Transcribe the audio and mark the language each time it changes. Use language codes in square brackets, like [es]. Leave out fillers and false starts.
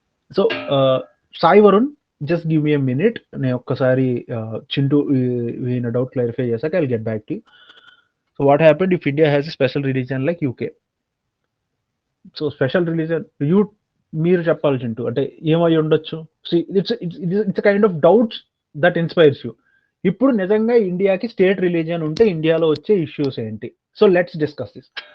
[en] So Sai Varun, just give me a minute. [te] నేను ఒక్కసారి చింటూ ఈయన డౌట్ క్లారిఫై చేశాక [en] I'll get back to you. So what happened if India has a special religion like UK? [te] So special religion మీరు చెప్పాలి చింటూ, అంటే ఏమై ఉండొచ్చు? [en] It's kind of doubts that inspires you. [te] ఇప్పుడు నిజంగా ఇండియాకి స్టేట్ రిలీజియన్ ఉంటే ఇండియాలో వచ్చే ఇష్యూస్ ఏంటి? [en] So let's discuss this.